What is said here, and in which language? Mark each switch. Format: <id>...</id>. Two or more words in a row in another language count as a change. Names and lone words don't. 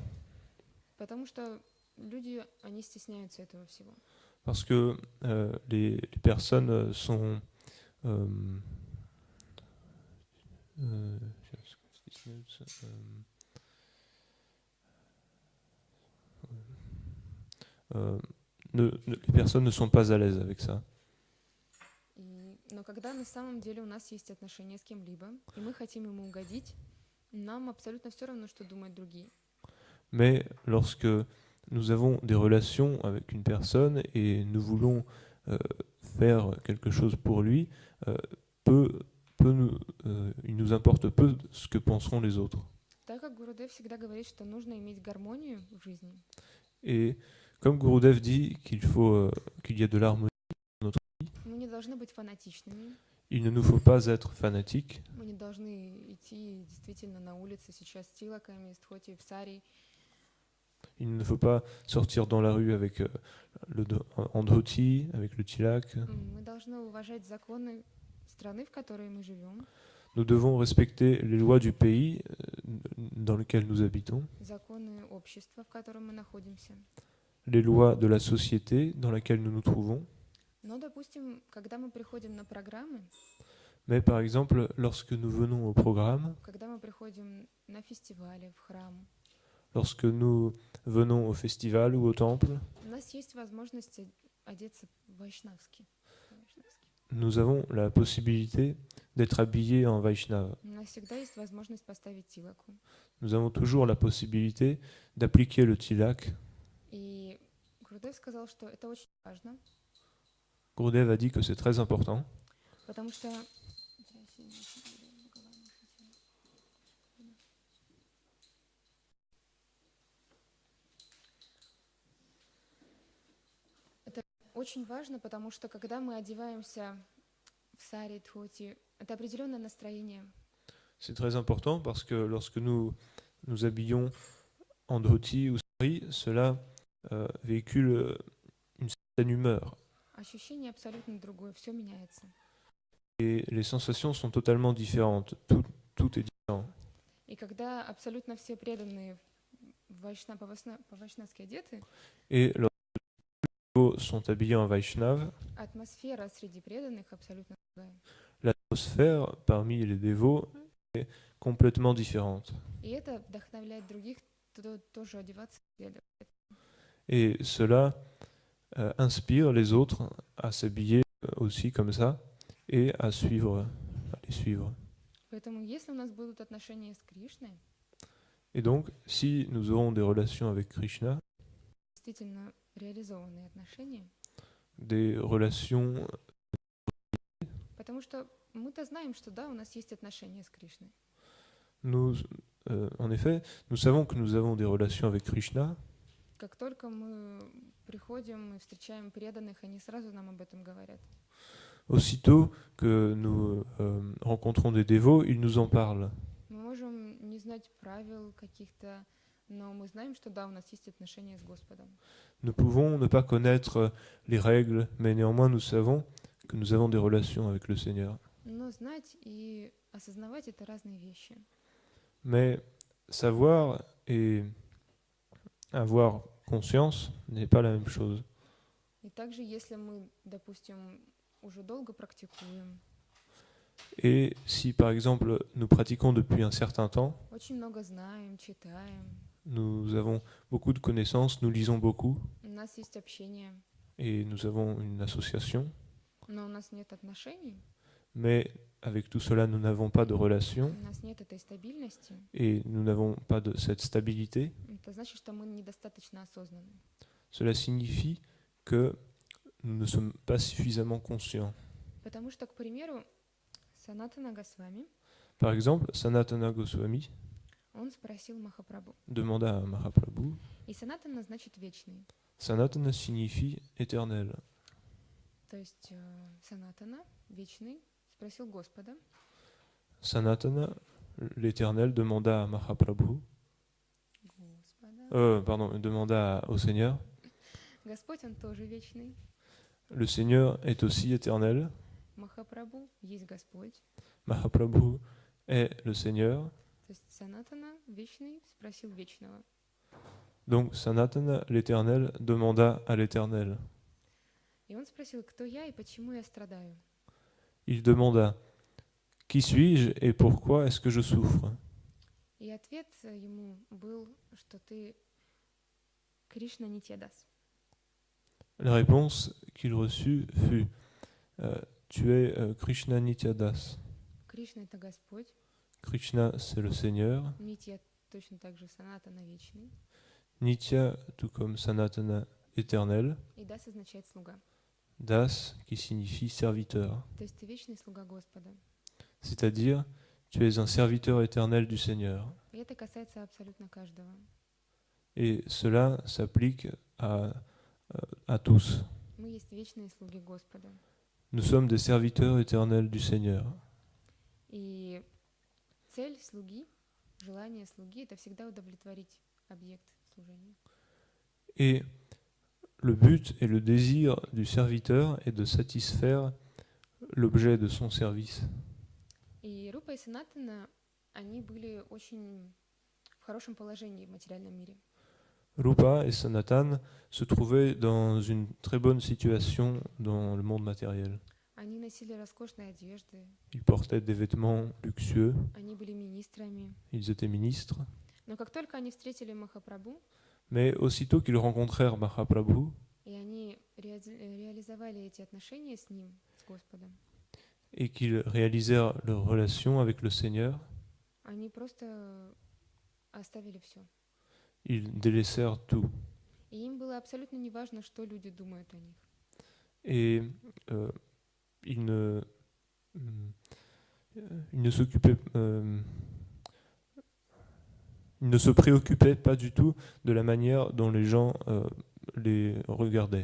<ru>Потому что люди, они стесняются этого всего.</ru> <fr>Parce que les personnes sont les personnes ne sont pas à l'aise avec ça.</fr> <ru>Но когда на самом деле у нас есть отношения с кем-либо, и мы хотим ему угодить, нам абсолютно все равно, что думают другие.</ru> <fr>Mais lorsque nous avons des relations avec une personne et nous voulons faire quelque chose pour lui, il nous importe peu ce que penseront les autres.</fr> <ru>Так как Гурудев всегда говорит, что нужно иметь гармонию в жизни.</ru> <fr>Et comme Gurudev dit qu'il y a de l'harmonie dans notre vie,</fr> <ru>Мы не должны быть фанатичными.</ru> <fr>il ne nous faut pas être fanatiques.</fr> <ru>Мы не должны идти действительно на улице сейчас с тилаками, с тхоти, в сари.</ru> <fr>Il ne faut pas sortir dans la rue avec en dhoti, avec le tilak.</fr> <ru>Мы должны уважать законы страны, в которой мы живем.</ru> <fr>Nous devons respecter les lois du pays dans lequel nous habitons,</fr> <ru>Законы общества, в котором мы находимся.</ru> <fr>les lois de la société dans laquelle nous nous trouvons.</fr> <ru>Но, допустим, когда мы приходим на программы,</ru> <fr>Mais par exemple, lorsque nous venons au programme,</fr> <ru>когда мы приходим на фестивали, в храм,</ru> <fr>lorsque nous venons au festival ou au temple,</fr> <ru>у нас есть возможность одеться вайшнавски.</ru> <fr>nous avons la possibilité d'être habillés en Vaishnava.</fr> <ru>У нас всегда есть возможность поставить тилаку.</ru> <fr>Nous avons toujours la possibilité d'appliquer le tilak.</fr> <ru>И Гурудев сказал, что это очень важно,</ru> <fr>Gurudev a dit que c'est très important,</fr> <ru>потому что это очень важно, потому что когда мы одеваемся в сари, дхоти, это определенное настроение.</ru> <fr>c'est très important parce que lorsque nous nous habillons en dhoti ou sari, cela véhicule une certaine humeur.</fr> <ru>Ощущение абсолютно другое, все меняется.</ru> <fr>Et les sensations sont totalement différentes. Tout est différent.</fr> <ru>И когда абсолютно все преданные по-вайшнавски одеты,</ru> <fr>Et lorsque sont habillés en Vaishnav.</fr> <ru>Атмосфера среди преданных абсолютно другая.</ru> <fr>L'atmosphère parmi les dévots est complètement différente.</fr> <ru>И это вдохновляет других тоже одеваться и следовать.</ru> <fr>Et cela inspire les autres à s'habiller aussi comme ça et à les suivre.</fr> <ru>Поэтому если у нас будут отношения с Кришной,</ru> <fr>Et donc, si nous aurons des relations avec Krishna,</fr> <ru>действительно реализованные отношения,</ru> <fr>des relations,</fr> <ru>потому что мы-то знаем, что да, у нас есть отношения с Кришной.</ru> <fr>en effet, nous savons que nous avons des relations avec Krishna.</fr> <ru>Как только мы приходим и встречаем преданных, они сразу нам об этом говорят.</ru> <fr>Aussitôt que nous rencontrons des dévots, ils nous en parlent.</fr> <ru>Мы можем не знать правил каких-то, но мы знаем, что да, у нас есть отношения с Господом.</ru> <fr>Nous pouvons ne pas connaître les règles, mais néanmoins nous savons que nous avons des relations avec le Seigneur.</fr> <ru>Но знать и осознавать — это разные вещи.</ru> <fr>Mais savoir et avoir conscience n'est pas la même chose.</fr> <ru>И также, если мы, допустим, уже долго практикуем,</ru> <fr>Et si par exemple nous pratiquons depuis un certain temps,</fr> <ru>очень много знаем, читаем,</ru> <fr>nous avons beaucoup de connaissances, nous lisons beaucoup</fr> <ru>у нас есть общение,</ru> <fr>et nous avons une association,</fr> <ru>но у нас нет отношений,</ru> <fr>mais avec tout cela nous n'avons pas de relation</fr> <ru>у нас нет этой стабильности,</ru> <fr>et nous n'avons pas de cette stabilité,</fr> <ru>это значит, что мы недостаточно осознанны.</ru> <fr>cela signifie que nous ne sommes pas suffisamment conscients.</fr> <ru>Потому что, к примеру, Санатана Госвами,</ru> <fr>Par exemple, Sanatana Goswami</fr> <ru>он спросил Махапрабху.</ru> <fr>demanda à Mahaprabhu,</fr> <ru>И Санатана значит вечный.</ru> <fr>Sanatana signifie éternel.</fr> <ru>То есть Санатана, вечный, спросил Господа.</ru> <fr>Sanatana, l'éternel, demanda à Mahaprabhu, demanda au Seigneur.</fr> <ru>Господь, он тоже вечный.</ru> <fr>Le Seigneur est aussi éternel.</fr> <ru>Махапрабху есть Господь.</ru> <fr>Mahaprabhu est le Seigneur.</fr> <ru>То есть Санатана, вечный, спросил вечного.</ru> <fr>Donc Sanatana, l'éternel, demanda à l'éternel.</fr> <ru>И он спросил, кто я и почему я страдаю.</ru> <fr>Il demanda, qui suis-je et pourquoi est-ce que je souffre?</fr> <ru>И ответ ему был, что ты Кришна Нитьядас.</ru> <fr>La réponse qu'il reçut fut, tu es Krishna Nityadas.</fr> <ru>Кришна — это Господь.</ru> <fr>Krishna, c'est le Seigneur.</fr> <ru>Нитья точно так же Санатана вечный.</ru> <fr>Nitya, tout comme Sanatana, éternel.</fr> <ru>И Дас означает слуга.</ru> <fr>Das, qui signifie serviteur.</fr> <ru>То есть ты вечный слуга Господа.</ru> <fr>C'est-à-dire, tu es un serviteur éternel du Seigneur.</fr> <ru>И это касается абсолютно каждого.</ru> <fr>Et cela s'applique à tous.</fr> <ru>Мы есть вечные слуги Господа.</ru> <fr>Nous sommes des serviteurs éternels du Seigneur.</fr> <ru>И цель слуги, желание слуги — это всегда удовлетворить объект служения.</ru> <fr>Et le but et le désir du serviteur est de satisfaire l'objet de son service.</fr> <ru>И Рупа и Санатана, они были очень в хорошем положении в материальном мире.</ru> <fr>Rupa et Sanatan se trouvaient dans une très bonne situation dans le monde matériel.</fr> <ru>Они носили роскошные одежды,</ru> <fr>Ils portaient des vêtements luxueux,</fr> <ru>они были министрами.</ru> <fr>ils étaient ministres.</fr> <ru>Но как только они встретили Махапрабху,</ru> <fr>Mais aussitôt qu'ils rencontrèrent Mahaprabhu</fr> <ru>и они реализовали эти отношения с ним, с Господом,</ru> <fr>et qu'ils réalisèrent leur relation avec le Seigneur,</fr> <ru>они просто оставили все.</ru> <fr>ils délaissèrent tout.</fr> <ru>И им было абсолютно неважно, что люди думают о них.</ru> <fr>Et ils ne s'occupaient, ils ne se préoccupaient pas du tout de la manière dont les gens les regardaient.</fr>